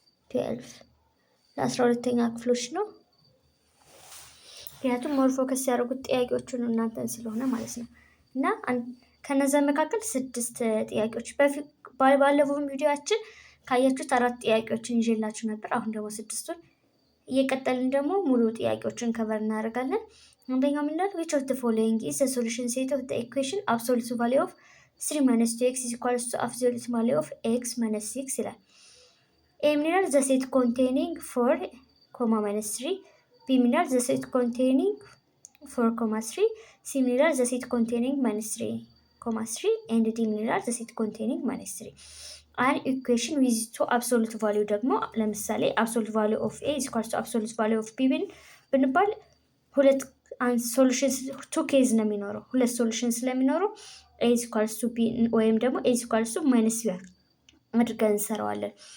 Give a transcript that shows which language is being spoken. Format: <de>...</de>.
<am>12 ለ12ኛ ክፍሎች ነው። ምክንያቱም ሞር ፎከስ ያደረጉት ጥያቄዎቹን እናንተን ስለሆነ ማለት ነው። እና ከነዛ መካከል 6 ጥያቄዎች ባለፈው ቪዲዮአችን ካያችሁት 4 ጥያቄዎችን ይዤላችሁ ነበር። አሁን ደግሞ 6ቱን እየቀጠልን ደግሞ ሙሉ ጥያቄዎችን ከቨር እናደርጋለን። አንደኛው ምን ይላል?</am> <en>which of the following is the solution set of the equation absolute value of 3 minus 2x is equals to absolute value of x minus 6</en> <am>ይላል። A ምን ይላል?</am> <en>the set containing 4, minus 3</en> <am>B ምን ይላል?</am> <en>the set containing 4, 3</en> <am>C ምን ይላል?</am> <en>the set containing minus 3, 3</en> <am>and D ምን ይላል?</am> <en>the set containing minus 3 an equation with two absolute value</en> <am>ደግሞ ለምሳሌ</am> <en>absolute value of a is equals to absolute value of b</en> <am>ብንባል ሁለት ሶሉሽንስ ቱ ኬዝ ነው የሚኖረው። ሁለት ሶሉሽን ስለሚኖረው</am> <en>a is equals to b</en> <am>ወይም ደግሞ</am> <en>a is equals to minus b</en> <am>አድርገን እንሰራዋለን።</am>